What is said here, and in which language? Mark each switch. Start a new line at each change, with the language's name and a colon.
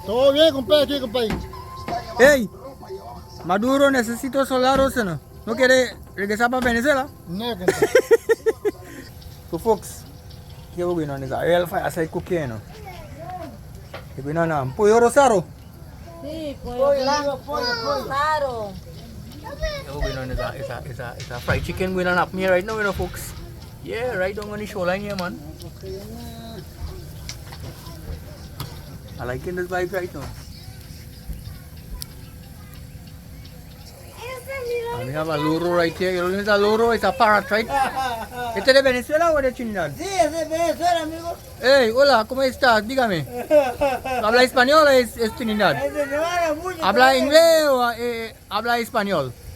Spanish: Todo bien, compadre, compadre. Hey, Maduro necesito soldados, ¿no? ¿No quiere regresar para Venezuela? No, compadre.
English: So folks, here we're going on is a real fireside cooking, you know. We're going on pollo rosado.
Spanish: Sí, pollo blanco, pollo rosado.
English: Here we're going on is a fried chicken going on up here right now, you know, folks. Yeah, right down on the shoreline here, man. I liking this vibe right now. And we have a loro right here. You know what is a loro? It's a parrot, right?
Spanish: ¿Este es de Venezuela o de Trinidad? Sí, es de Venezuela, amigo. Hey, hola, ¿cómo estás? Dígame. ¿Habla español o es Trinidad? ¿Habla inglés o habla español?